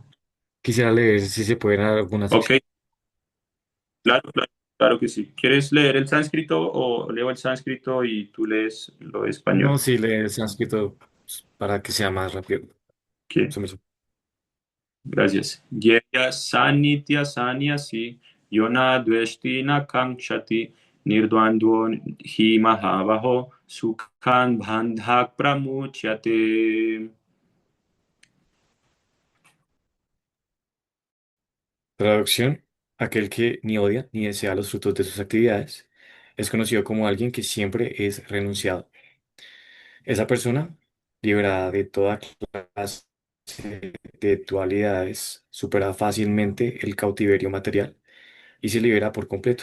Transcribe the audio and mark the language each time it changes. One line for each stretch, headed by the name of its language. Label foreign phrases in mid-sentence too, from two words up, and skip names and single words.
Spanish: quisiera leer si se pueden dar algunas ok, secciones. claro, claro, claro que sí. ¿Quieres leer el sánscrito o leo el sánscrito y tú lees lo de No, español? sí, leer el sánscrito pues, para que sea más rápido. ¿Qué? Sumiso. Gracias.
Sanskrit: ज्ञेयः स नित्यसंन्यासी यो न द्वेष्टि न काङ्क्षति निर्द्वन्द्वो हि महाबाहो सुखं बन्धात्प्रमुच्यते.
Spanish: Traducción: aquel que ni odia ni desea los frutos de sus actividades es conocido como alguien que siempre es renunciado. Esa persona, liberada de toda clase de dualidades, supera fácilmente el cautiverio material y se libera por completo.